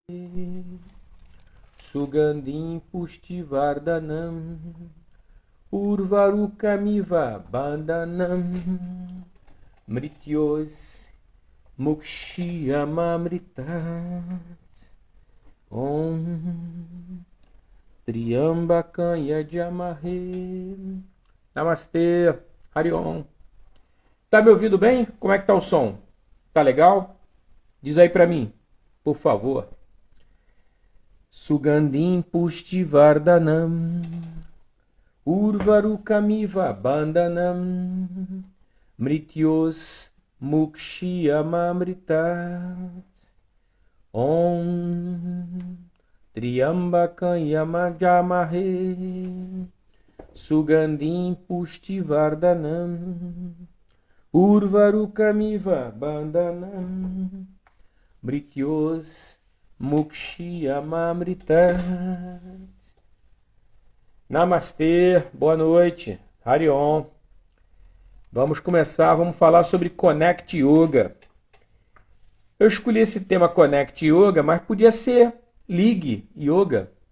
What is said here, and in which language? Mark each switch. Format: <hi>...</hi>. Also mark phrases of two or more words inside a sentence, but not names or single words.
<sa>Sugandhim Pushtivardhanam Urvarukamiva Bandhanam Mrityos Mukshiyamamritat Om Triambakam Yajamahe. Namastê, Hariom.</sa> <pt>Tá me ouvindo bem? Como é que tá o som? Tá legal? Diz aí pra mim, por favor.</pt> <sa>Sugandhim Pushtivardhanam Urvarukamiva Bandhanam Mrityos Mukshiyamamritat Om Triambakam Yajamahe Sugandhim Pushtivardhanam Urvarukamiva Bandhanam Mrityos Mukshiyamamritat.</sa> <pt>Namastê, boa noite, Hariom. Vamos começar, vamos falar sobre Connect Yoga. Eu escolhi esse tema Connect Yoga, mas podia ser Ligue Yoga.</pt>